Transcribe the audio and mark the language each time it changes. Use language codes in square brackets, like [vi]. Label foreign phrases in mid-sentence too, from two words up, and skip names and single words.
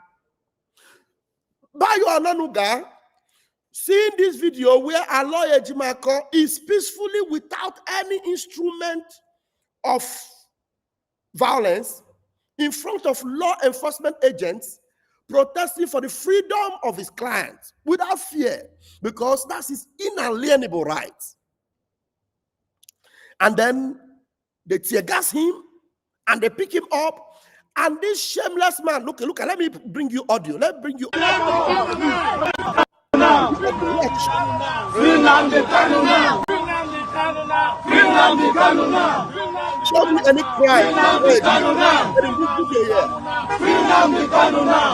[en] Bayo Onanuga, seeing this video where a lawyer Jimako is peacefully without any instrument of violence in front of law enforcement agents protesting for the freedom of his clients without fear, because that's his inalienable right. And then they tear gas him and they pick him up. And this shameless man, look, let me bring you audio. Let me bring you audio. Nnamdi Kanu now. Nnamdi Kanu now. Show me any crime. Nnamdi Kanu now. Nnamdi Kanu now.